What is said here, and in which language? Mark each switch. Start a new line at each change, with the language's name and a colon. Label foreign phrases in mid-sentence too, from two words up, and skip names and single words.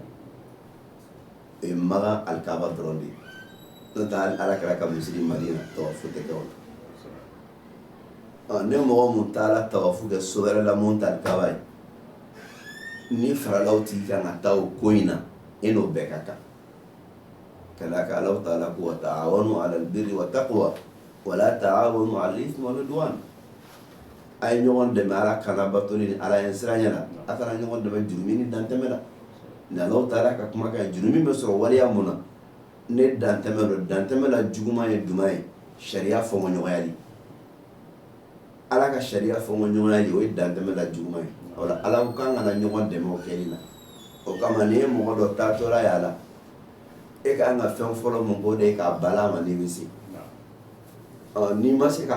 Bambara: o ye magan alikaba dɔrɔn de ye n'o tɛ ala kɛra ka misiri madina tawafu tɛ kɛ o la ne mɔgɔ mun taara tawafu kɛ so wɛrɛ la mun tɛ alikaba ye ni faralaw tigi kan ka taa o ko in na e n'o bɛɛ ka kan ka d'a kan Alahu taala ko
Arabic: وتعاونوا على البر والتقوى ولا تعاونوا على الإثم والعدوان
Bambara: a ye ɲɔgɔn dɛmɛ ala kana batoli ni ala ɲɛ sira ɲɛ la a kana ɲɔgɔn dɛmɛ jurumi ni dantɛmɛ la ni Alahu taala ka kuma kan jurumi bɛ sɔrɔ waleya mun na ne dantɛmɛ do dantɛmɛ la juguman ye jumɛn ye sariya fɔɲɔgɔnyali ala ka sariya fɔɲɔgɔnyali o ye dantɛmɛ la juguman ye o la ala ko k'an kana ɲɔgɔn dɛmɛ o kɛli la o kama ni ye mɔgɔ dɔ taatɔla y'a la e ka kan ka fɛn fɔlɔ mun k'o de ye k'a bala ma n'i bɛ se n'i ma se